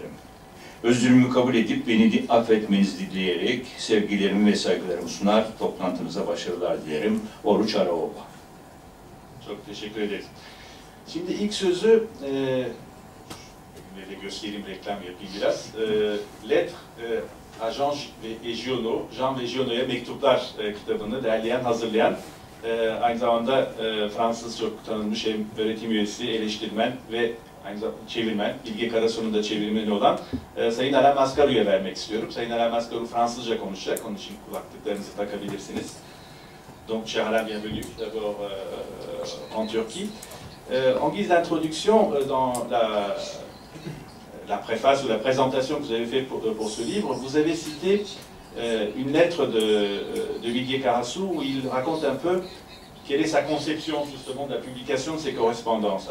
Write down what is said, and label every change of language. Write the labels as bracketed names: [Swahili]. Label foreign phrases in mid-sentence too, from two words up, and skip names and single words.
[Turkish] Özrümü kabul edip beni affetmenizi dileyerek sevgilerimi ve saygılarımı sunar, toplantınıza başarılar dilerim. Oruç Arova. Çok teşekkür ederiz. Şimdi ilk sözü, böyle göstereyim, reklam yapayım biraz. Lettre à Jean ve Giono, Jean ve Giono'ya mektuplar kitabını derleyen, hazırlayan, aynı zamanda Fransız çok tanınmış hem öğretim üyesi, eleştirmen ve aynı zamanda çevirmen, Bilge Karasu'nun da çevirmeni olan Sayın Alain Mascarou'ya vermek istiyorum. Sayın Alain Mascarou Fransızca konuşacak, onun için kulaklıklarınızı takabilirsiniz. [French] Donc, cher Alain, bienvenue d'abord en Turquie. En guise d'introduction, dans la préface ou la présentation que vous avez faite pour ce livre, vous avez cité une lettre de Bilge Karasu où il raconte un peu quelle est sa conception justement de la publication de ses correspondances.